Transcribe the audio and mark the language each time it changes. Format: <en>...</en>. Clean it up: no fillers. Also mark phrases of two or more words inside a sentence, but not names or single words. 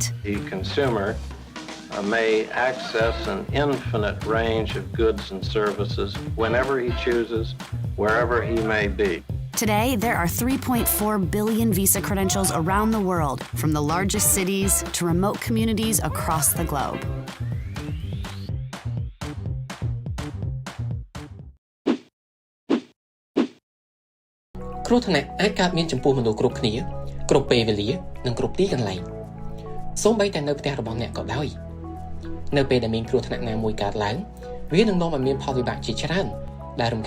<en>The consumer may access an infinite range of goods and services whenever he chooses, wherever he may be. Today, there are 3.4 billion Visa credentials around the world, from the largest cities to remote communities across the globe.</en> <km>គ្រោះថ្នាក់អាចកើតមានចំពោះមនុស្សគ្រប់គ្នាគ្រប់ពេលវេលានិងគ្រប់ទីកន្លែងសូម្បីតែនៅផ្ទះរបស់អ្នកក៏ដោយនៅពេលដែលមានគ្រោះថ្នាក់ណាមួយកើតឡើងវានឹងនាំឲ្យមានផលវិបាកជាច្រើនដែលរំខា</km>